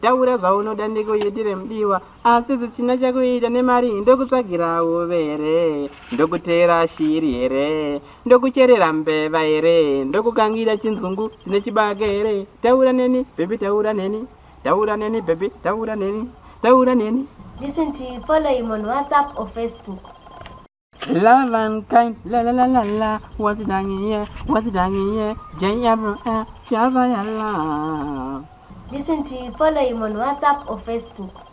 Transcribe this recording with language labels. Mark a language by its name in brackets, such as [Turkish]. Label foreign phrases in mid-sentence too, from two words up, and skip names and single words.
[Shona] Taura zvaunoda ndikuitire mudiwa, asi zvisina chekuita nemari. Ndokutsvagira uvere, ndokutera shiri here? Ndokucherera mbeva here? Ndokukangira chinzungu dzine chibage here? Taura neni, baby, taura neni. Taura neni, baby, taura neni. Taura neni. [English] Listen to you, follow him on WhatsApp or Facebook. Love and kind, la la la la la. What's it done here? What's it done here? J M A, Java ya la. Listen to you, follow him on WhatsApp or Facebook.